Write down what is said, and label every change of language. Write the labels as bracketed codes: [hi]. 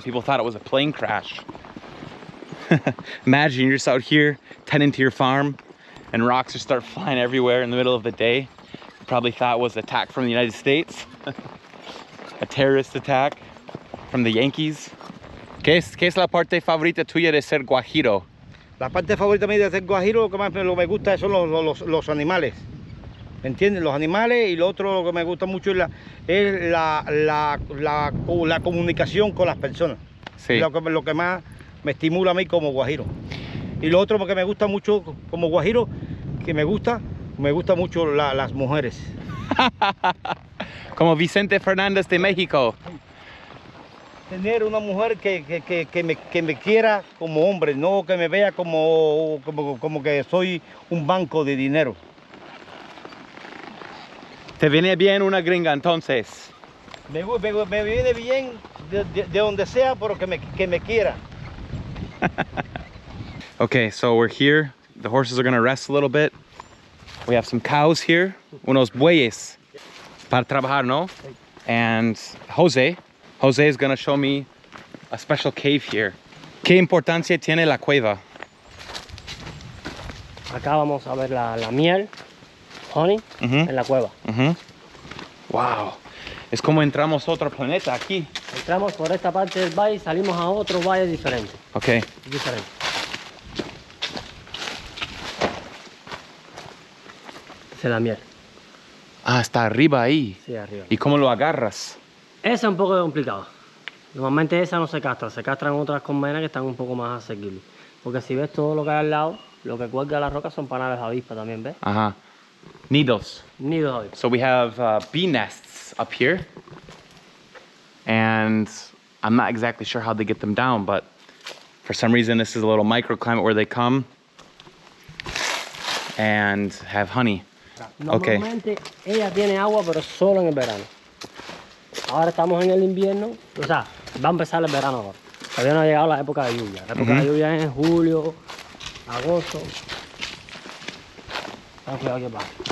[en] People thought it was a plane crash. Imagine you're just out here tending to your farm and rocks just start flying everywhere in the middle of the day. You probably thought it was an attack from the United States. A terrorist attack from the Yankees. [es] ¿Qué es la parte favorita tuya de ser guajiro? La parte favorita mía de ser guajiro, lo que más me gusta son los animales. ¿Me entiendes? Los animales, y lo otro lo que me gusta mucho es la comunicación con las personas. Sí. Lo que más me estimula a mí como guajiro. Y lo otro que me gusta mucho como guajiro, que me gusta mucho las mujeres. Como Vicente Fernández de México. Tener una mujer que me quiera como hombre, no que me vea como que soy un banco de dinero. ¿Te viene bien una gringa entonces? Me viene bien de donde sea, pero que me quiera. [en] Okay, so we're here. The horses are gonna rest a little bit. We have some cows here, [es] unos bueyes para trabajar, no? [en] And Jose is gonna show me a special cave here. [es] ¿Qué importancia tiene la cueva? Acá vamos a ver la miel, honey, en la cueva. Wow, es como entramos a otro planeta aquí. Entramos por esta parte del valle y salimos a otro valle diferente. Okay. Diferente. Esa es la miel. Ah, está arriba ahí. Sí, arriba. ¿Y cómo lo agarras? Esa es un poco complicado. Normalmente esa no se castra, se castran otras colmenas que están un poco más asequibles. Porque si ves todo lo que hay al lado, lo que cuelga las rocas son panales de avispa también, ¿ves? Uh-huh. Nidos. Nidos de avispa. [en] So we have bee nests up here. And I'm not exactly sure how they get them down, but for some reason this is a little microclimate where they come and have honey. [es] Normalmente ella tiene agua, pero solo en el verano. Ahora estamos en el invierno, o sea, va a empezar el verano ahora. Todavía no ha llegado la época de lluvia. La época de lluvia es en julio, agosto. Ten cuidado que pasa.